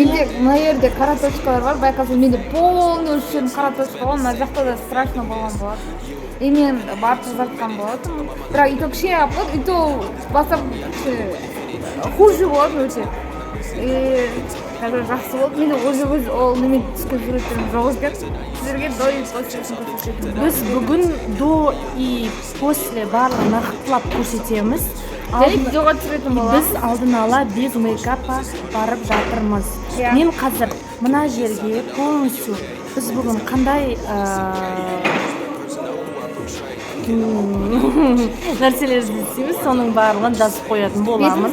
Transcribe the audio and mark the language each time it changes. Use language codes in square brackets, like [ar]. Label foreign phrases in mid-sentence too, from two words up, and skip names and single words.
[kk] Менде мына жерде қара точкалар бар. Байқасаң, менде полный үшін қара точка бар. Мына жақта да страшно болған болады. И мен барып тазартқан болатынмын. Бірақ [ru] и то [kk] кішкене апты, [ru] и то [kk] бастап хуже болады өте. И қазір жақсы болды. Менде өз ол немен түскен суреттерім жоқ екен. Сіздерге [ru] до и после [kk] көрсетемін. Біз бүгін [ru] до и после [kk] барлығын нақтылап көрсетеміз. Және видеоға түсіретін боламыз. Біз алдын ала [ru] без мейкапа [kk] барып жатырмыз. Мен қазір мына жерге полностью біз бүгін қандай нәрселерді істейміз, соның барлығын жазып қоятын боламыз.